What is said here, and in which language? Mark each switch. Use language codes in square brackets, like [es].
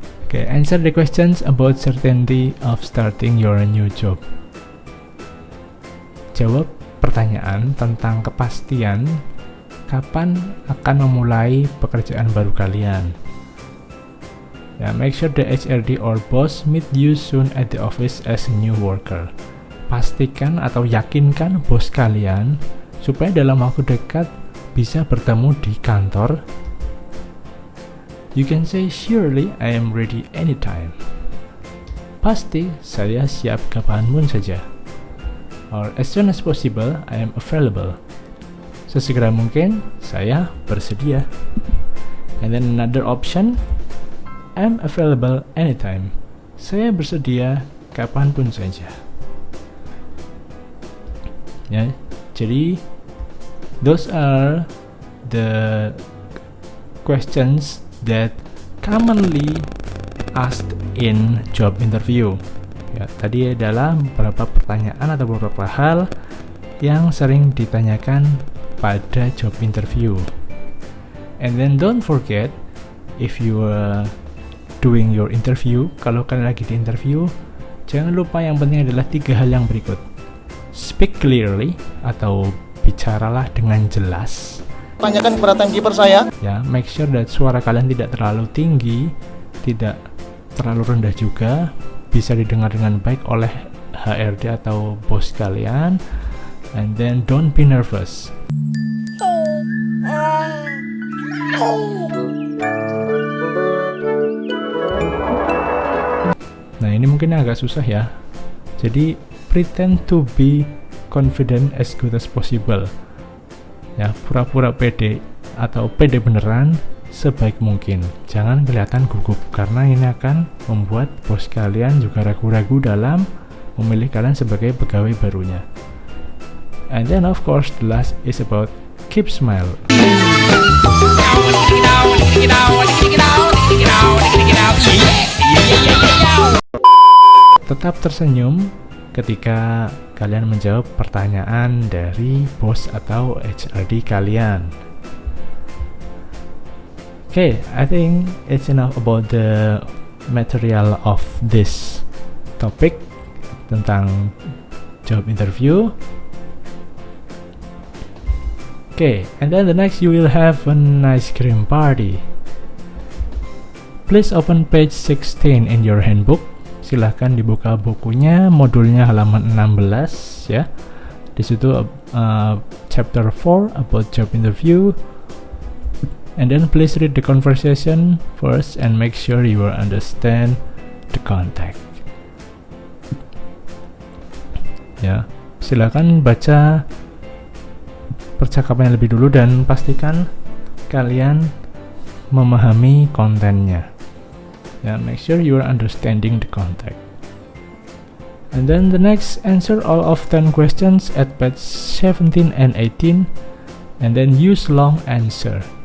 [en] Okay, answer the questions about certainty of starting your new job. [id] Jawab pertanyaan tentang kepastian kapan akan memulai pekerjaan baru kalian. [en] Ya, make sure the HRD or boss meet you soon at the office as a new worker. [id] Pastikan atau yakinkan bos kalian supaya dalam waktu dekat bisa bertemu di kantor. [en] You can say surely I am ready anytime. [id] Pasti saya siap kapanpun saja. [en] Or as soon as possible, I am available. [id] Sesegera mungkin, saya bersedia. [en] And then another option, I'm available anytime. [id] Saya bersedia kapanpun saja. [en] Ya, jadi those are the questions that commonly asked in job interview. [id] Ya, tadi adalah beberapa pertanyaan atau beberapa hal yang sering ditanyakan pada job interview. [en] And then don't forget, if you are doing your interview, [id] kalau kalian lagi di interview, jangan lupa yang penting adalah 3 hal yang berikut. [en] Speak clearly, [id] atau bicaralah dengan jelas. Tanyakan kepada timekeeper saya. Ya, [en] make sure that [id] suara kalian tidak terlalu tinggi, tidak terlalu rendah juga, bisa didengar dengan baik oleh HRD atau bos kalian. [en] And then don't be nervous. [id] Nah, ini mungkin agak susah ya. [en] Jadi pretend to be confident as good as possible. [id] Ya, pura-pura pede atau pede beneran sebaik mungkin. Jangan kelihatan gugup, karena ini akan membuat bos kalian juga ragu-ragu dalam memilih kalian sebagai pegawai barunya. [en] And then of course the last is about keep smile. [id] Tetap tersenyum ketika kalian menjawab pertanyaan dari bos atau HRD kalian. [en] Okay, I think it's enough about the material of this topic [id] tentang [en] job interview. Okay, and then the next you will have an ice cream party. Please open page 16 in your handbook. [id] Silahkan dibuka bukunya, modulnya halaman 16 ya. Di situ [en] chapter 4 about job interview. And then please read the conversation first and make sure you understand the context. [id] Ya, silakan baca percakapan lebih dulu dan pastikan kalian memahami kontennya. [en] Ya, make sure you are understanding the context. And then the next, answer all of 10 questions at page 17 and 18 and then use long answer.